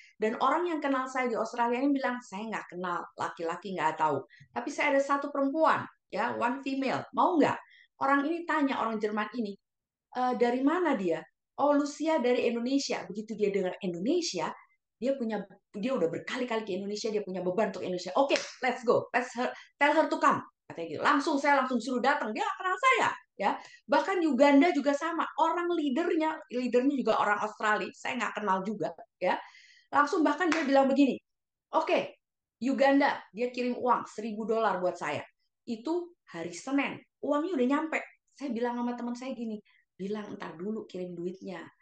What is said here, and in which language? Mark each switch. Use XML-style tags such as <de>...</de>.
<id>Dan orang yang kenal saya di Australia ini bilang saya nggak kenal laki-laki, nggak tahu. Tapi saya ada 1 perempuan, ya,</id> <en>one female,</en> <id>mau nggak? Orang ini tanya, orang Jerman ini, dari mana dia? Oh, Lucia dari Indonesia. Begitu dia dengar Indonesia, dia udah berkali-kali ke Indonesia, dia punya beban untuk Indonesia.</id> <en>Oke, let's go, tell her to come.</en> <id>Katanya gitu. Saya langsung suruh datang. Dia kenal saya, ya. Bahkan Uganda juga sama. Orang leadernya juga orang Australia. Saya nggak kenal juga, ya. Langsung bahkan dia bilang begini, oke, Uganda, dia kirim uang $1.000 buat saya. Itu hari Senin, uangnya udah nyampe. Saya bilang sama teman saya gini, bilang ntar dulu kirim duitnya.</id>